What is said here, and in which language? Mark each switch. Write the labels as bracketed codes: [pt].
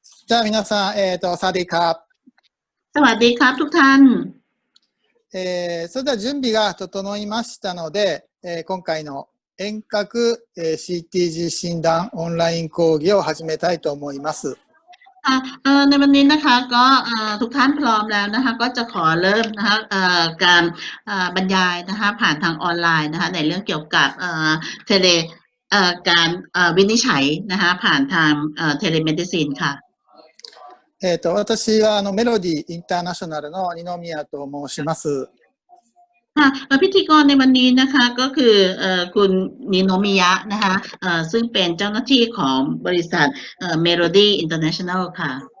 [ja] じゃあ皆さん、サワディーカ [th] สวัสดีครับทุกท่าน [ja] それでは準備が整いましたので、今回の遠隔、CTG 診断オンライン講義を始めたいと思います。 [th] ในวันนี้นะคะก็ทุกท่านพร้อมแล้วนะคะก็จะขอเริ่มนะคะการบรรยายนะคะผ่านทางออนไลน์นะคะในเรื่องเกี่ยวกับเทเลการวินิจฉัยนะคะผ่านทางเทเลเมดิซินค่ะ [ja] 私はメロディインターナショナルの二宮と申します。 [th] พิธีกรในวันนี้นะคะก็คือคุณนิโนมิยะนะคะซึ่งเป็นเจ้าหน้าที่ของบริษัทMelody International ค่ะ